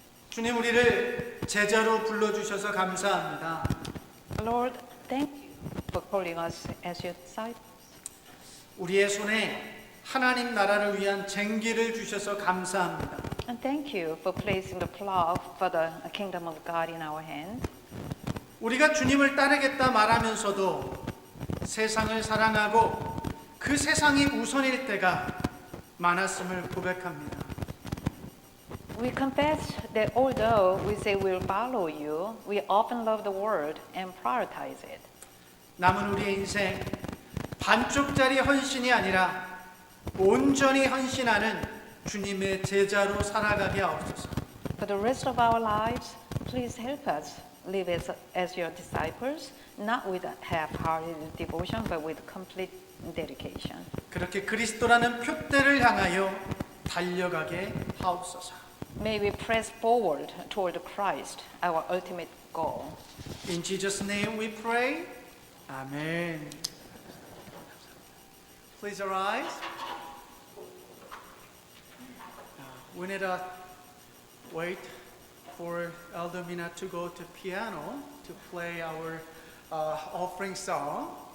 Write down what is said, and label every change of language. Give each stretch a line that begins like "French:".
Korean: 주님, 우리를 제자로 불러주셔서 감사합니다.
English: Lord, thank you for calling us as your disciples.
Korean: 우리의 손에 하나님 나라를 위한 쟁기를 주셔서 감사합니다.
English: And thank you for placing the plow for the kingdom of God in our hand.
Korean: 우리가 주님을 따르겠다 말하면서도 세상을 사랑하고 그 세상이 우선일 때가 많았음을 고백합니다.
English: We confess that although we say we'll follow you, we often love the world and prioritize it.
Korean: 남은 우리의 인생 반쪽짜리 헌신이 아니라 온전히 헌신하는 주님의 제자로 살아가게 하옵소서.
English: For the rest of our lives, please help us live as your disciples, not with half-hearted devotion, but with complete dedication.
Korean: 그렇게 그리스도라는 표대를 향하여 달려가게 하옵소서.
English: May we press forward toward Christ, our ultimate goal. In Jesus' name we pray. Amen. Please arise. We need to wait for Elder Mina to go to piano to play our offering song.